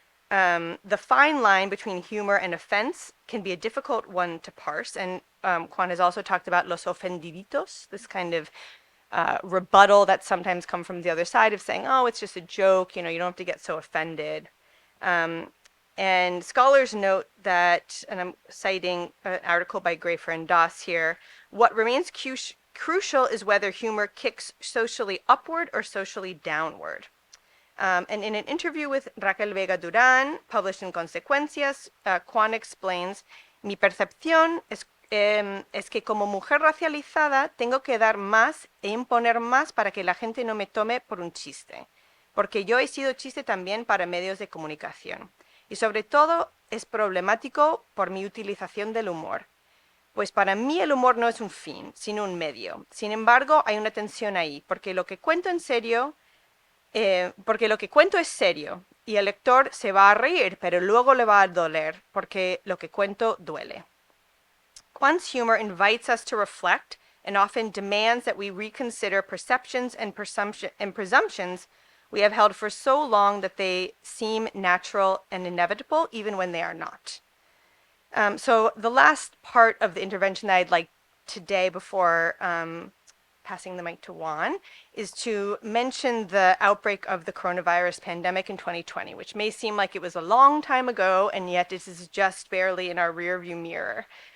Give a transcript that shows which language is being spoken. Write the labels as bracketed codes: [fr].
[en] The fine line between humor and offense can be a difficult one to parse, and Quan has also talked about [es] los ofendiditos, [en] this kind of rebuttal that sometimes come from the other side of saying, oh, it's just a joke, you don't have to get so offended. And scholars note that, and I'm citing an article by Grafer and Doss here, what remains crucial is whether humor kicks socially upward or socially downward. And in an interview with Raquel Vega Duran, published in Consecuencias, Quan explains, [es] mi percepción es que como mujer racializada tengo que dar más e imponer más para que la gente no me tome por un chiste, porque yo he sido chiste también para medios de comunicación. Y sobre todo es problemático por mi utilización del humor, pues para mí el humor no es un fin, sino un medio. Sin embargo, hay una tensión ahí, porque lo que cuento es serio, y el lector se va a reír, pero luego le va a doler, porque lo que cuento duele. [en] Quan's humor invites us to reflect and often demands that we reconsider perceptions and presumptions we have held for so long that they seem natural and inevitable, even when they are not. So the last part of the intervention that I'd like today, before passing the mic to Juan, is to mention the outbreak of the coronavirus pandemic in 2020, which may seem like it was a long time ago, and yet this is just barely in our rearview mirror.